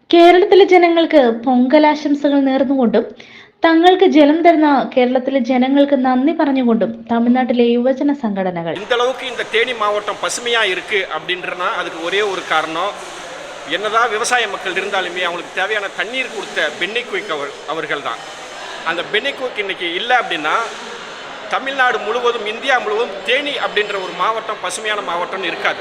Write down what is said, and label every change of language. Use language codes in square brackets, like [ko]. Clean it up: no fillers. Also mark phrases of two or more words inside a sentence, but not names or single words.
[ml] കേരളത്തിലെ ജനങ്ങൾക്ക് പൊങ്കലാശംസകൾ നേർന്നുകൊണ്ടും തങ്ങൾക്ക് ജലം തരുന്ന കേരളത്തിലെ ജനങ്ങൾക്ക് നന്ദി പറഞ്ഞുകൊണ്ടും തമിഴ്നാട്ടിലെ യുവജന സംഘടനകൾ [ta] இந்த அளவுக்கு இந்த தேனி மாவட்டம் பசுமையா இருக்கு அப்படின்றனா அதுக்கு ஒரே ஒரு காரணம் என்னதான் விவசாய மக்கள் இருந்தாலுமே அவங்களுக்கு தேவையான தண்ணீர் கொடுத்த பென்னி குயிக் அவர்கள் தான். அந்த பென்னி குயிக் இன்னைக்கு இல்லை அப்படின்னா தமிழ்நாடு முழுவதும் இந்தியா முழுவதும் தேனி அப்படின்ற ஒரு மாவட்டம் பசுமையான மாவட்டம்னு இருக்காது.